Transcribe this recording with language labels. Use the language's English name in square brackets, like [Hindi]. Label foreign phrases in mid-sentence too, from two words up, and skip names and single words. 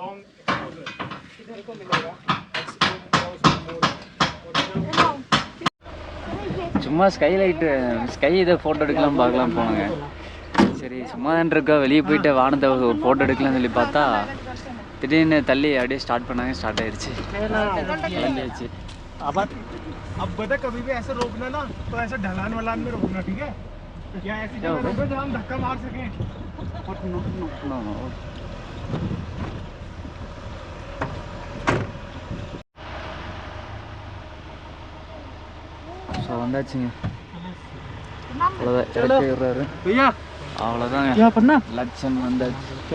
[Tamil] சும்மா ஸ்கை இதை ஃபோட்டோ எடுக்கலாம் பார்க்கலாம் போனாங்க. சரி சும்மா தான் இருக்கா, வெளியே போயிட்டு வானத்தை ஒரு ஃபோட்டோ எடுக்கலாம்னு சொல்லி பார்த்தா திடீர்னு தள்ளி அப்படியே ஸ்டார்ட் பண்ணாங்க. ஸ்டார்ட் ஆயிடுச்சு, கிளம்பியாச்சு. [Hindi] अब बता कभी भी ऐसे रोकना ना तो ऐसे ढलान वलान में रोकना, ठीक है? या ऐसी जगह रोको जहाँ हम धक्का मार सकें. [Tamil] ஸோ வந்தாச்சுங்க. அவ்வளோதான் இறக்கி விடுறாரு. அவ்வளோதாங்க, லட்சன் வந்தாச்சு.